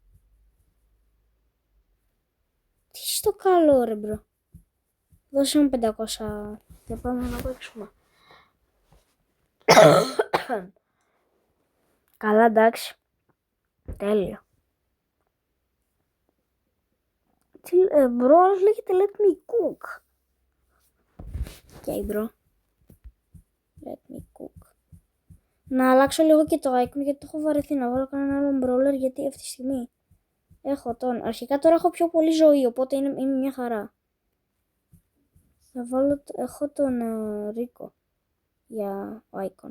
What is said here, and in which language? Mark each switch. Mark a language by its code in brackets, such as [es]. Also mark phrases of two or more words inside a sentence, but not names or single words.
[el] Τι στο καλό ρε μπρο. Δώσε μου 500 και πάμε να παίξουμε. Καλά, εντάξει. Τέλειο. Τι μπρο, άλλος λέγεται [en] let me cook. Okay μπρο. Let me cook. [el] Να αλλάξω λίγο και το icon γιατί το έχω βαρεθεί να βάλω κανένα άλλο brawler γιατί αυτή τη στιγμή έχω τον. Αρχικά τώρα έχω πιο πολύ ζωή οπότε είναι μια χαρά. Θα βάλω, έχω τον Ρίκο για icon.